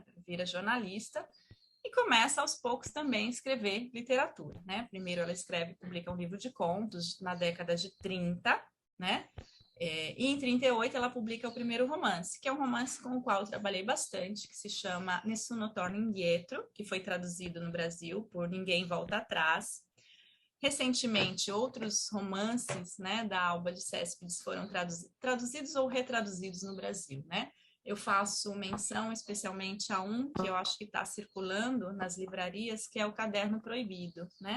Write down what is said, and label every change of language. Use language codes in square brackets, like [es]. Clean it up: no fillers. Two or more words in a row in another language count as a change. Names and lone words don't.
[pt] Vira jornalista e começa aos poucos também a escrever literatura, né? Primeiro ela publica um livro de contos na década de 30, né? E em 38 ela publica o primeiro romance, que é um romance com o qual eu trabalhei bastante, que se chama Nessuno torna indietro, que foi traduzido no Brasil por Ninguém Volta Atrás. Recentemente, outros romances, né, da Alba de Céspedes foram traduzidos ou retraduzidos no Brasil, né? Eu faço menção especialmente a um que eu acho que está circulando nas livrarias, que é o Caderno Proibido, né?